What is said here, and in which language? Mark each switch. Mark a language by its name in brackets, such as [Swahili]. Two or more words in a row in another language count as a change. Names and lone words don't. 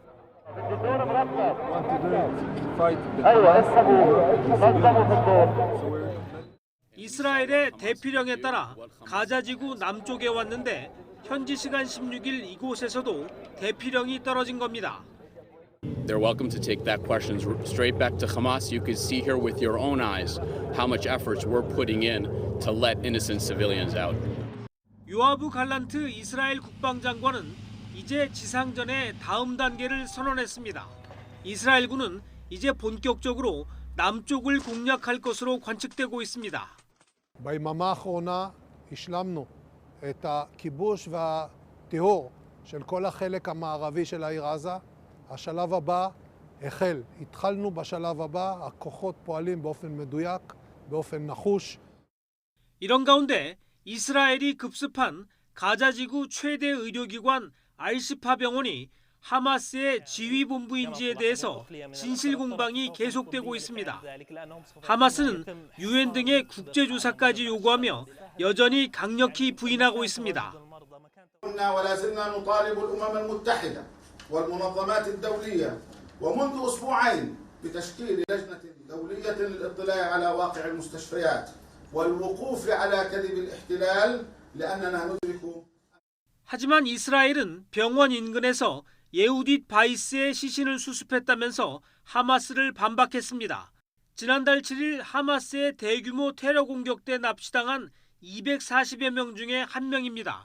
[Korean] 이스라엘의 대피령에 따라 가자지구 남쪽에 왔는데 현지 시간 16일 이곳에서도 대피령이 떨어진 겁니다. [English] They're welcome to take that question straight back to Hamas. You can see here with your own eyes how much efforts we're putting in to let innocent civilians out. [Korean] 요아브 갈란트 이스라엘 국방장관은 이제 지상전의 다음 단계를 선언했습니다. 이스라엘군은 이제 본격적으로 남쪽을 공략할 것으로 관측되고 있습니다. [Hebrew] ביממה האחרונה השלמנו את הכיבוש והטיהור של כל החלק המערבי של העיר עזה. השלב הבא החל. התחלנו בשלב הבא, הכוחות פועלים באופן מדויק, באופן נחוש. [Korean] 이런 가운데 이스라엘이 급습한 가자지구 최대 의료기관 알시파 병원이 하마스의 지휘본부인지에 대해서 진실 공방이 계속되고 있습니다. 하마스는 유엔 등의 국제조사까지 요구하며 여전히 강력히 부인하고 있습니다. [Arabic] والمنظمات الدولية ومنذ أسبوعين بتشكيل لجنة دولية للاطلاع على واقع المستشفيات والوقوف على كذب الاحتلال لأننا ندرك. [Korean] 하지만 이스라엘은 병원 인근에서 예후딧 바이스의 시신을 수습했다면서 하마스를 반박했습니다. 지난달 7일 하마스의 대규모 테러 공격 때 납치당한 240여 명 중에 한 명입니다.